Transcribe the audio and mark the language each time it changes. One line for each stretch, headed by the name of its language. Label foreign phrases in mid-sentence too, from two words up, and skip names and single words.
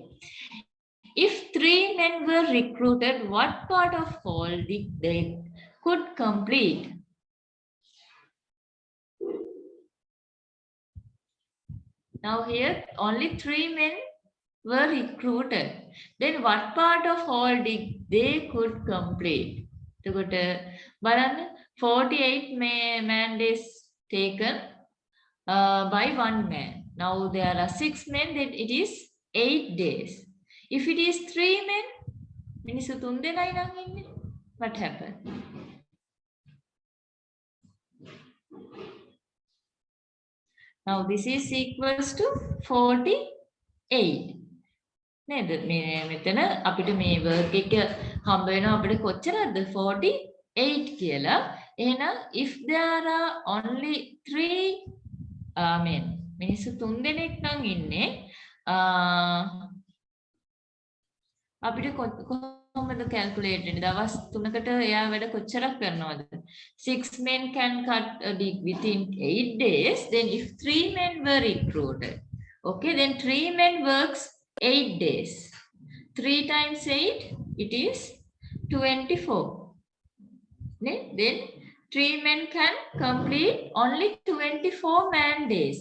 English: If 3 men were recruited, what part of whole did they could complete? Now here only 3 men were recruited. Then what part of whole did they could complete?
Sinhala: එතකොට බලන්න
English: 48 man days taken by 1 man. Now there are 6 men, then it is 8 days. If it is 3 men,
Sinhala: මිනිස්සු 3 දෙනයි නම් ඉන්නේ.
English: What happened? Now this is equals to 48.
Sinhala: නේද? මෙතන අපිට මේ work එක හම්බ වෙනවා අපිට කොච්චරද 48 කියලා. එහෙනම්
English: if there are only 3
Sinhala: මිනිස්සු 3 දෙනෙක් නම් ඉන්නේ අපිට කොහොමද calculate වෙන්නේ? දවස් 3කට එයා වැඩ කොච්චරක් කරනවද?
English: 6 men can cut a dig within 8 days. Then if 3 men were recruited, okay, then 3 men works 8 days. 3 times 8, it is 24. Then 3 men can complete only 24 man days.